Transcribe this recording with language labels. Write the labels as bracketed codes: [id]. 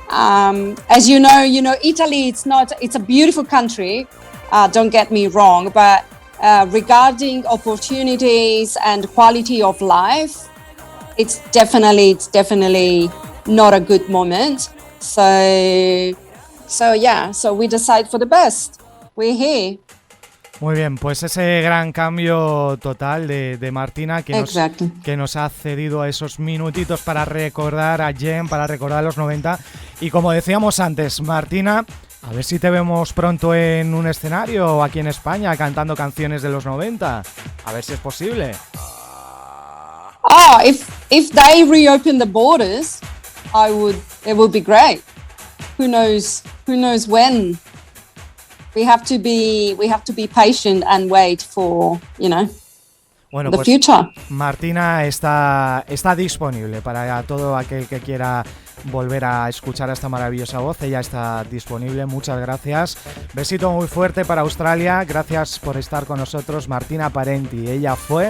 [en] As you know, Italy, it's a beautiful country, don't get me wrong, but regarding opportunities and quality of life, it's definitely not a good moment. So we decide for the best. We're here. [es] Muy bien, pues ese gran cambio total de Martina que nos ha cedido a esos minutitos para recordar a Gem, para recordar a los 90. Y como decíamos antes, Martina, a ver si te vemos pronto en un escenario aquí en España cantando canciones de los 90. A ver si es posible. [en] Oh, if they reopen the borders, it would be great. Who knows when? We have to be patient and wait for, [es] bueno, [en] the [es] pues [en] future. [es] Martina está disponible para todo aquel que quiera volver a escuchar esta maravillosa voz. Ella está disponible. Muchas gracias. Besito muy fuerte para Australia. Gracias por estar con nosotros, Martina Parenti. Ella fue la voz de Gem. Gracias.